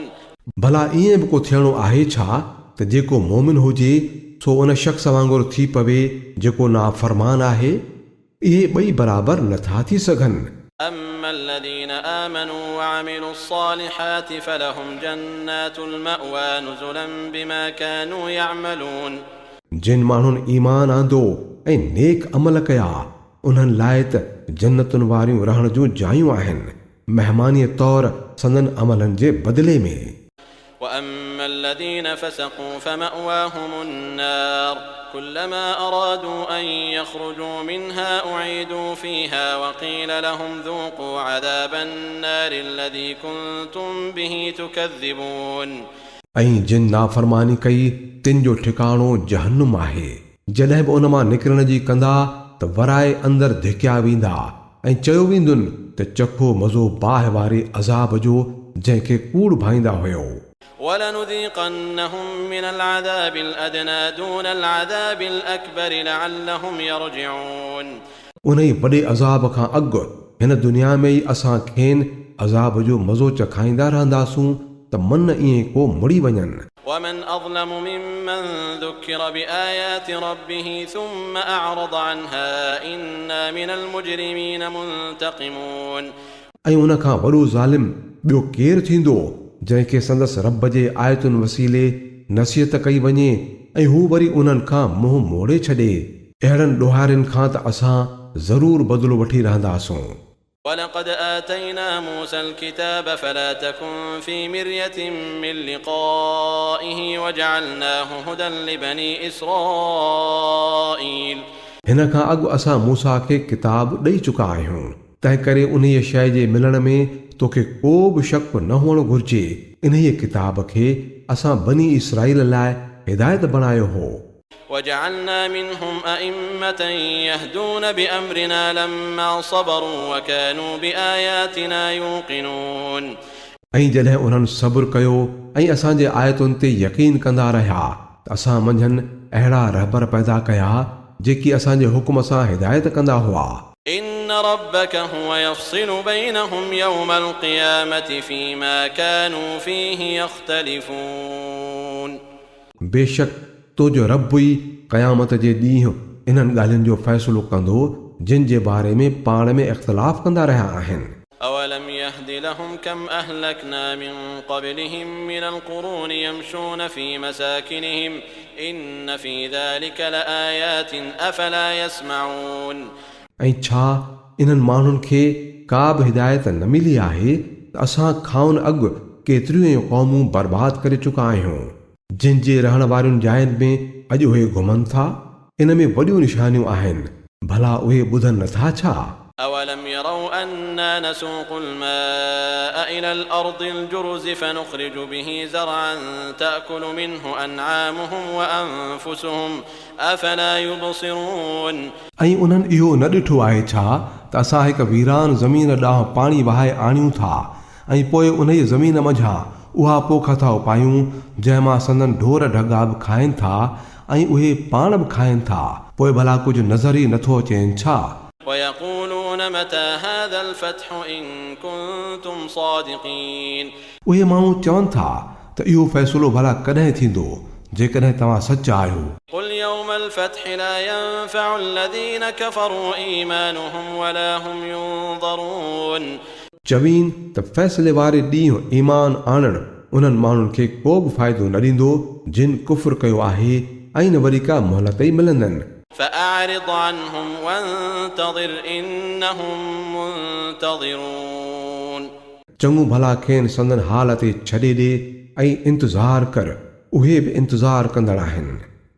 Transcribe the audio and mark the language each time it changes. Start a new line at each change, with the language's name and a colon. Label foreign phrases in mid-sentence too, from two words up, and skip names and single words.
Sindhi: भला ईअं बि को थियणो आहे छा त जेको मोमिन हुजे सो उन शख़्स वांगुरु थी पवे जेको नाफ़रमान आहे. इहे ॿई बराबरि नथा थी सघनि.
Arabic: أما الذين آمنوا وعملوا الصالحات فلهم جنات المأوى نزلا بما كانوا يعملون.
Sindhi: जिन माण्हुनि ईमान आंदो ऐं नेक अमल कया उन्हनि लाइ त जन्नतुनि वारियूं रहण जूं जायूं आहिनि महिमानीअ तौरु संदन अमलनि जे बदिले में.
Arabic: وأما الذين فسقوا فمأواهم النار كلما أرادوا أن يخرجوا منها أعيدوا فيها وقيل لهم ذوقوا عذاب النار الذي كنتم به تكذبون.
Sindhi: ऐं जिन नाफ़रमानी कई तिन जो ठिकाणो जहन्नुम आहे. जॾहिं बि उन मां निकिरण जी कंदा त वराए अंदरि धिकिया वेंदा ऐं चयो वेंदुनि त चखो मज़ो बाहि वारे अज़ाब जो जंहिंखे कूड़ भाईंदा हुयो.
Arabic: ولنذيقنهم من العذاب الأدنى دون العذاب الأكبر لعلهم يرجعون.
Sindhi: उन ई वॾे अज़ाब खां अॻु हिन दुनिया में ई असां खेनि अज़ाब जो मज़ो चखाईंदा रहंदासूं त मन ईअं को मुड़ी वञनि.
Arabic: ومن أظلم ممن ذكر بآيات ربه ثم أعرض عنها إنا من المجرمين منتقمون.
Sindhi: ऐं उन खां वॾो ज़ालिम ॿियो केरु थींदो जंहिंखे संदसि रब जे आयतुनि वसीले नसीहत कई वञे ऐं हू वरी उन्हनि खां मुंहुं मोड़े छॾे. अहिड़नि ॾोहारियुनि खां त असां ज़रूरु बदिलो वठी रहंदासूं.
Arabic: ولقد آتينا موسى الكتاب فلا تكن في مرية من لقائه وجعلناه هدى لبني إسرائيل.
Sindhi: हिन खां अॻु असां मूसा खे किताब ॾेई चुका आहियूं तंहिं करे उन्हीअ शइ जे मिलण में तोखे को बि शक न हुअणु घुर्जे. इन्हीअ किताब खे असां बनी इसराईल लाइ हिदायत बणायो हो.
Arabic: وجعلنا منهم أئمة يهدون بأمرنا لما صبروا وكانوا بآياتنا يوقنون.
Sindhi: ऐं जॾहिं उन्हनि सब्र कयो ऐं असांजे आयतुनि ते यकीन कंदा रहिया त असां मंझंदि अहिड़ा रहबर पैदा कया जेकी असांजे हुकुम सां हिदायत कंदा हुआ.
Arabic: إن ربك هو يفصل بينهم يوم القيامة فيما كانوا فيه يختلفون.
Sindhi: बेशक तो जो रब ई क़यामत जे ॾींहुं इन्हनि ॻाल्हियुनि जो फ़ैसिलो कंदो जिन जे बारे में पाण में इख़्तिलाफ़ कंदा रहिया आहिनि.
Arabic: أولم يهد لهم كم أهلكنا من قبلهم من القرون يمشون في مساكنهم إن في ذلك لآيات أفلا يسمعون.
Sindhi: ऐं छा इन्हनि माण्हुनि खे का बि हिदायत न मिली आहे त असां खाउन अॻु केतिरियूं क़ौमूं बर्बाद करे चुका आहियूं जिन जे रहण वारियुनि जायुनि में अॼु उहे घुमनि था. इन में वॾियूं निशानियूं आहिनि भला उहे ॿुधनि नथा छा.
Arabic: أولم يروا أنا نسوق الماء إلى الأرض الجرز فنخرج به زرعا تأكل منه أنعامهم وأنفسهم أفلا يبصرون
Sindhi: ऐं उन्हनि इहो न ॾिठो आहे छा त असां हिकु वीरान ज़मीन ॾांहुं पाणी वहाए आणियूं था ऐं पोइ उन ई ज़मीन मंझां उहा पोख था उपायूं जंहिंमां संदन ढोर ढगा बि खाइनि था ऐं उहे पाण बि खाइनि था पोइ भला कुझु नज़र ई नथो अचेनि छा
Arabic: ويقولون متى هذا الفتح إن كنتم صادقين
Sindhi: उहे माण्हू चवनि था त इहो फ़ैसिलो भला कॾहिं थींदो जेकॾहिं तव्हां सच आहियो
Arabic: قل يوم الفتح لا ينفع الذين كفروا إيمانهم ولا هم ينظرون
Sindhi: चवीन त फ़ैसिले वारे ॾींहुं ईमान आणणु उन्हनि माण्हुनि खे को बि फ़ाइदो न ॾींदो जिन कुफ़्र कयो आहे ऐं न वरी का मोहलत ई मिलंदनि
Arabic: فأعرض عنهم وانتظر إنهم منتظرون
Sindhi: चङो भला खेनि संदन हाल ते छॾे ॾे ऐं इंतज़ार कर उहे बि इंतज़ार कंदड़ आहिनि